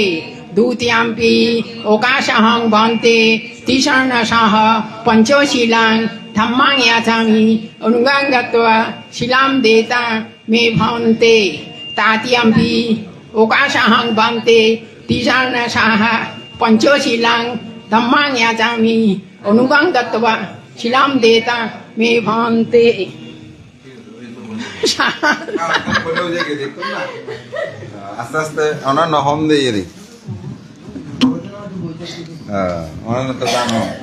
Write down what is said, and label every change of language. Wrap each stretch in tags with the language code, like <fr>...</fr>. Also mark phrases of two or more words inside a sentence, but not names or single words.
<pi>দ্বিতীয়াম্পি ওকাশাং বান্তে তিসরণশাহ পঞ্চশীলাং ধম্মাং যাচামি অনুগাং গত্বা শিলাম দেতা মে ভন্তে। তৃতীয়াম্পি ওকাশাং বান্তে তিসরণশাহ পঞ্চশীলাং ধম্মাং যাচামি অনুগাং গত্বা শিলাম দেতা মে ভন্তে। আস্তে আস্তে ওনার নহম দিয়ে রে ওনার তো জানো।</pi>